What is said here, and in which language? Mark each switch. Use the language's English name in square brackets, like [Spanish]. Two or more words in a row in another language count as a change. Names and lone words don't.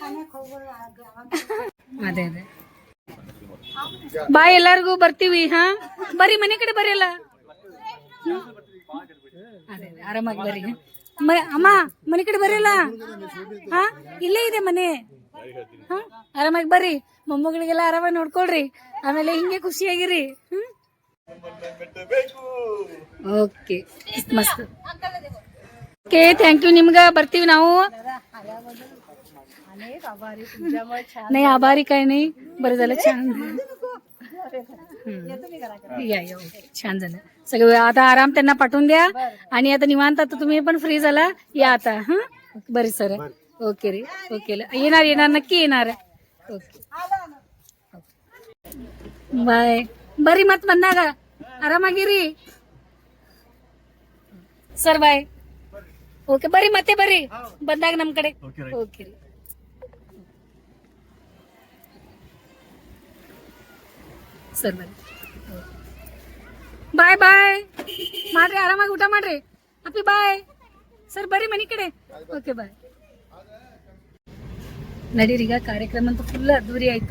[Kannada] ಅದೇ ಅದೇ ಬಾಯ್ ಎಲ್ಲಾರ್ಗು ಬರ್ತೀವಿ ಹಾ ಬರ್ರಿ ಮನೆ ಕಡೆ ಬರಲ್ಲ ಅದೇ ಆರಾಮಾಗಿ ಬರ್ರಿ ಅಮ್ಮ ಮನೆ ಕಡೆ ಬರಲ್ಲ ಹಾ ಇಲ್ಲೇ ಇದೆ ಮನೆ ಹಾ ಆರಾಮಾಗಿ ಬರ್ರಿ ಮೊಮ್ಮಗಳಿಗೆಲ್ಲ ಆರಾಮಾಗಿ ನೋಡ್ಕೊಳ್ರಿ ಆಮೇಲೆ ಹಿಂಗೆ ಖುಷಿಯಾಗಿರಿ ಓಕೆ ಮಸ್ತ್ ಓಕೆ ಥ್ಯಾಂಕ್ ಯು ನಿಮ್ಗ ಬರ್ತೀವಿ ನಾವು [Marathi] नाही आभारी काय नाही बरं झालं छान या छान झालं सगळं आता आराम त्यांना पाठवून द्या आणि आता निवांत आता तुम्ही पण फ्री झाला या आता हा बरे सर ओके रे ओके येणार नक्की येणार ओके [Kannada] ಬಾಯ್ ಬರ್ರಿ ಮತ್ ಬಂದಾಗ ಆರಾಮಾಗಿರಿ ಸರ್ ಬಾಯ್ ಓಕೆ ಬರ್ರಿ ಮತ್ತೆ ಬರ್ರಿ ಬಂದಾಗ ನಮ್ ಕಡೆ ಓಕೆ ರೀ ಸರ್ ಬರ್ರಿ ಬಾಯ್ ಬಾಯ್ ಮಾಡ್ರಿ ಆರಾಮಾಗಿ ಊಟ ಮಾಡ್ರಿ ಅಪ್ಪಿ ಬಾಯ್ ಸರ್ ಬರ್ರಿ ಮನಿ ಕಡೆ ಓಕೆ ಬಾಯ್ ನಡೀರೀಗ ಕಾರ್ಯಕ್ರಮ ಅಂತೂ ಫುಲ್ ಅದ್ದೂರಿ ಆಯ್ತು.